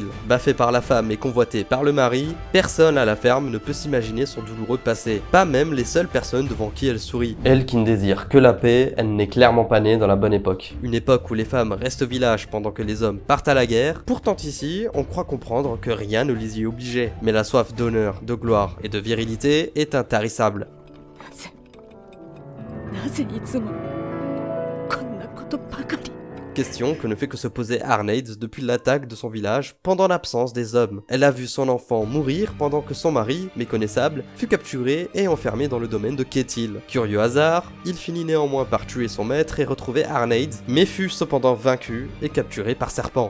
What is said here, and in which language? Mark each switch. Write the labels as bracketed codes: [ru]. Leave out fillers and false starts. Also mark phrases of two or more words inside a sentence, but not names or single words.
[fr] Baffée par la femme et convoitée par le mari, personne à la ferme ne peut s'imaginer son douloureux passé, pas même les seules personnes devant qui elle sourit. Elle qui ne désire que la paix, elle n'est clairement pas née dans la bonne époque. Une époque où les femmes restent au village pendant que les hommes partent à la guerre. Pourtant ici, on croit comprendre que rien ne les y obligeait. Mais la soif d'honneur, de gloire et de virilité est intarissable. [ja] なぜいつもこんなことばかり。 [fr] Question que ne fait que se poser Arneid depuis l'attaque de son village pendant l'absence des hommes. Elle a vu son enfant mourir pendant que son mari, méconnaissable, fut capturé et enfermé dans le domaine de Ketil. Curieux hasard, il finit néanmoins par tuer son maître et retrouver Arneid, mais fut cependant vaincu et capturé par Serpent.